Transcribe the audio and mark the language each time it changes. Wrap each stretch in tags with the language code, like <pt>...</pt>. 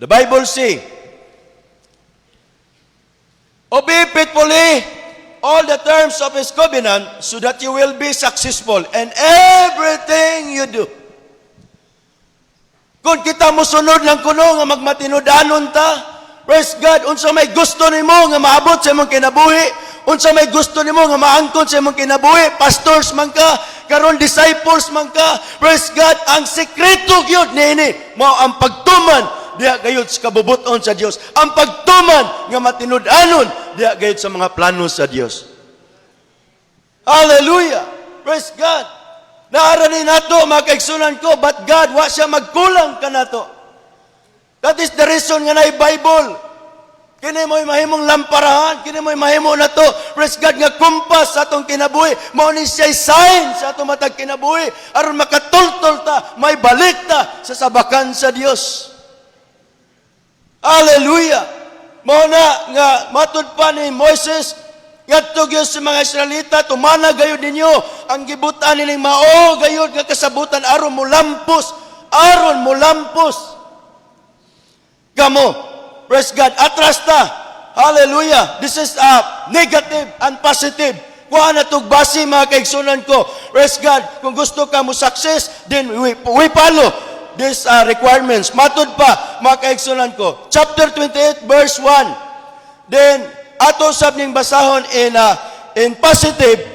<en>The Bible say, obey faithfully all the terms of His covenant so that you will be successful in everything you do.</en> <ceb>Kung kita mo sunod lang kuno nga magmatinudanon ta,</ceb> <en>praise God,</en> <ceb>unsa may gusto nimo nga maabot sa imong kinabuhi, unsa may gusto nimo nga maangkon sa imong kinabuhi, pastors man ka, karon disciples man ka, praise God, ang sekreto gyud niini mao ang pagtuman diha gayud sa kabubuton sa Dios. Ang pagtuman nga matinud-anon diha gayud sa mga plano sa Dios.</ceb> <en>Hallelujah! Praise God!</en> <ceb>Naaranin nato mga kaigsunan ko,</ceb> <en>but God</en> <ceb>wa siya magkulang kanato.</ceb> <en>That is the reason</en> <ceb>nga na Bible. Kini mo'y mahimong lamparahan, kini mo'y mahimo na to,</ceb> <en>praise God,</en> <ceb>nga kumpas sa atong kinabuhi, mao ni siya'y sign sa atong matag kinabuhi, aron makatultol ta, may balik ta sa sabakan sa Dios. Hallelujah! Mao na nga matud pa ni Moises, ngadto gyud sa mga Israelita, tumana gayud ninyo ang gibutan nining mao gayud nga kasabutan aron mo lampos kamo.</ceb> <en>Praise God.</en> <ceb>Atras ta. Hallelujah.</ceb> <en>This is negative and positive.</en> <ceb>Kuha na itong base mga kaigsunan ko.</ceb> <en>Praise God.</en> <ceb>Kung gusto ka mo</ceb> <en>success, then we follow these requirements.</en> <ceb>Matud pa mga kaigsunan ko. Chapter 28 verse 1. Then, ato sab ning basahon</ceb> <en>in positive.</en>